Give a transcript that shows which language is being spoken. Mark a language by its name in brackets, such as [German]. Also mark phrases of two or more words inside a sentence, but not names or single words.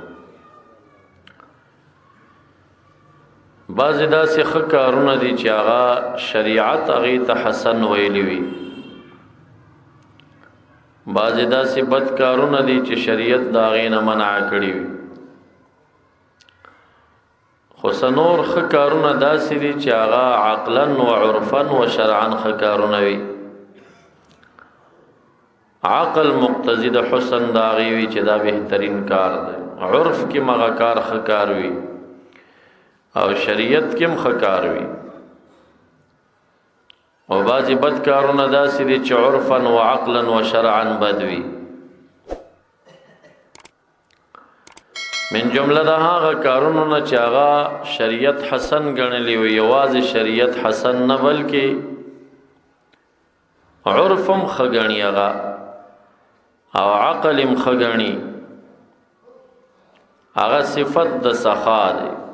[Pashto] بعضې داسې ښه کارونه دي چې هغه شریعت هغې ته حسن ویلی وي بعضې داسې بد کارونه دي چې شریعت د هغې نه منع کړي وي خو سنور ښه کارونه داسې دي چې هغه [Arabic] عقلا و عرفا و شرعا [Pashto] ښه کارونه وي. عقل مقتضی د حسن د هغې وي چې دا بهترین کار دی، عرف کې مغه کار ښه کار وي او شریعت کې هم ښه کار وي. او بعضې بد کارونه داسې دي چې [Arabic] عرفا و عقلا و شرعا [Pashto] بد وي. من جمله د هغه کارونو نه چې هغه شریعت حسن ګڼلی وي، یوازې شریعت حسن نه بلکې عرف هم ښه ګڼي هغه او عقل هم ښه ګڼي، هغه صفت د سخا دی.